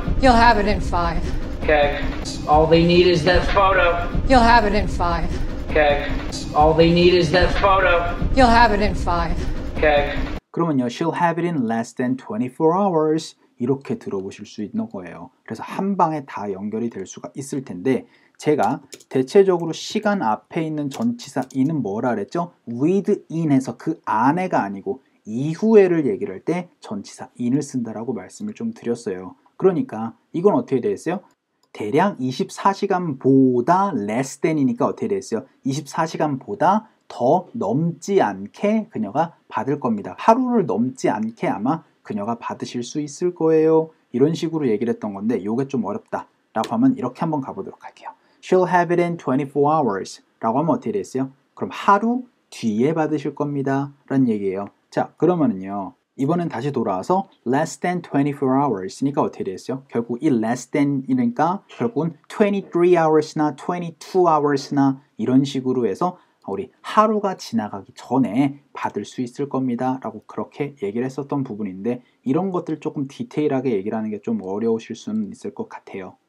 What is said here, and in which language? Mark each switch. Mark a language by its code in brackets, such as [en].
[en] You'll have it in 5. Okay. All they need is that photo. You'll have it in 5. Okay. All they need is that photo. You'll have it in 5. Okay. 그러면요, she'll have it in less than 24 hours [ko] 이렇게 들어보실 수 있는 거예요. 그래서 한 방에 다 연결이 될 수가 있을 텐데 제가 대체적으로 시간 앞에 있는 전치사 in은 뭐라 그랬죠? within에서 그 안에가 아니고 이후에를 얘기를 할 때 전치사 in을 쓴다라고 말씀을 좀 드렸어요. 그러니까 이건 어떻게 되겠어요? 대략 24시간보다 less than이니까 어떻게 되겠어요? 24시간보다 더 넘지 않게 그녀가 받을 겁니다. 하루를 넘지 않게 아마 그녀가 받으실 수 있을 거예요. 이런 식으로 얘기를 했던 건데 이게 좀 어렵다 라고 하면 이렇게 한번 가보도록 할게요. [en] She'll have it in 24 hours [ko] 라고 하면 어떻게 됐어요? 그럼 하루 뒤에 받으실 겁니다 라는 얘기예요. 자, 그러면은요 이번엔 다시 돌아와서 less than 24 hours니까 어떻게 됐어요? 결국 이 less than이니까 결국은 23 hours나 22 hours나 이런 식으로 해서 우리 하루가 지나가기 전에 받을 수 있을 겁니다 라고 그렇게 얘기를 했었던 부분인데 이런 것들 조금 디테일하게 얘기를 하는 게 좀 어려우실 수는 있을 것 같아요.